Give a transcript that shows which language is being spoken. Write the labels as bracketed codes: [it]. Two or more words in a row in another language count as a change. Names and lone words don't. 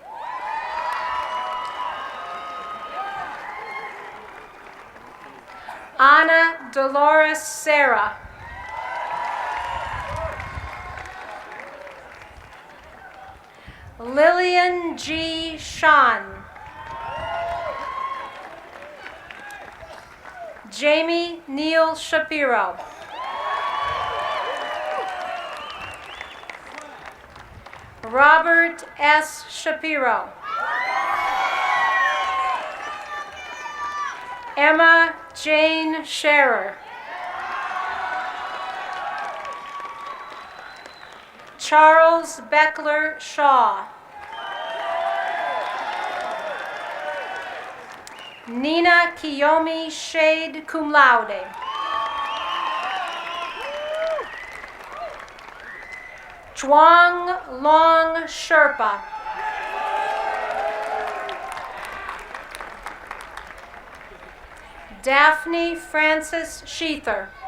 [en] Anna Dolores Serra. Lillian G. Sean. Jamie Neal Shapiro. Robert S. Shapiro. Emma Jane Scherer. Charles Beckler Shaw. Nina Kiyomi Shade, [la] cum laude. [en] Chuang Long Sherpa. Daphne Frances Sheether.